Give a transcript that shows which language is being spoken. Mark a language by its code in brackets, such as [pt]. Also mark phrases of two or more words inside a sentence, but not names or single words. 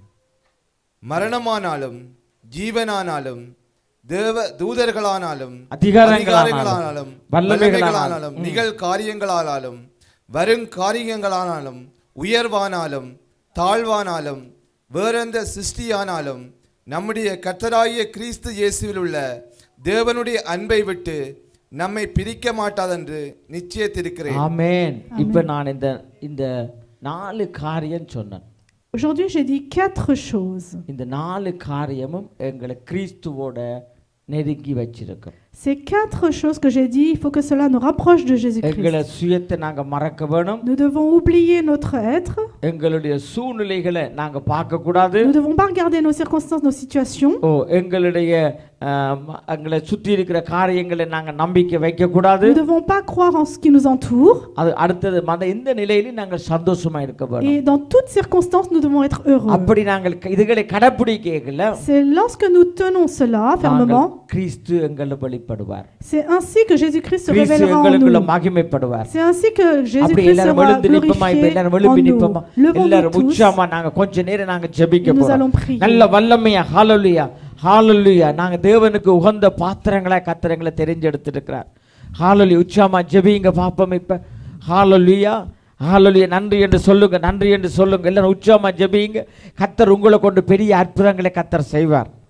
[ta] மரணமானாலும் ஜீவனானாலும் தேவ தூதர்களானாலும் அதிகாரங்களானாலும் வல்லமைகளானாலும் நிகழ் காரியங்களானாலும் வருங்காரியங்களானாலும் உயர்வானாலும் தாழ்வானாலும் வேறெந்த சிருஷ்டியானாலும் நம்முடைய கர்த்தராகிய கிறிஸ்து இயேசுவில் உள்ள தேவனுடைய அன்பை விட்டு நம்மை பிரிக்க மாட்டாதென்று நிச்சயித்திருக்கிறேன். ஆமென். இப்ப நான் இந்த 4 காரியம் சொன்னேன். [fr] Aujourd'hui, j'ai dit 4 choses. [ta] இந்த 4 காரியமும் எங்களை கிறிஸ்துவோட நெருங்கி வச்சிருக்கும். [fr] Ces 4 choses que j'ai dit, il faut que cela nous rapproche de Jésus-Christ. [ta] எங்களை சுயத்தை நாங்க மறக்க வேணும். [fr] Nous devons oublier notre être. [ta] எங்களுடைய சூழ்நிலைகளை நாங்க பார்க்க கூடாது. [fr] Nous devons pas regarder nos circonstances, nos situations. [ta] எங்களுடைய எங்களை சுற்றி இருக்கிற காரியங்களை நாங்க நம்பிக்கை வைக்க கூடாது. [fr] Nous devons pas croire en ce qui nous entoure. [ta] அது அடுத்தது இந்த நிலையில நாங்க சந்தோஷமா இருக்க வேணும். [fr] Et dans toutes circonstances, nous devons être heureux. [ta] அப்படி நாங்கள் இதுகளை கடைபிடிக்கல. [fr] C'est lorsque nous tenons cela fermement. [ta] கிறிஸ்து எங்களை வெளிப்படுவார். [fr] C'est ainsi que Jésus-Christ se révélera en nous. [ta] மகிமைப்படுவார். [fr] C'est ainsi que Jésus-Christ sera glorifié en nous. [ta] எல்லாரும் உச்சமா நாங்க கொஞ்ச நேரம் நாங்க ஜெபிக்க போறோம். [fr] Nous allons prier. [ta] நல்ல வல்லமையா ஹalleluya ஹalleluya நாங்க தேவனுக்கு உகந்த பாத்திரங்களா கர்த்தரங்களை தெரிஞ்செடுத்திருக்கிறார். ஹalleluya உச்சமா ஜெபிங்க பாப்போம் இப்ப ஹalleluya ஹalleluya நன்றி என்று சொல்லுங்க எல்லாரும் உச்சமா ஜெபிங்க. கர்த்தர் உங்களை கொண்டு பெரிய அற்புதங்களை கர்த்தர் செய்வார்.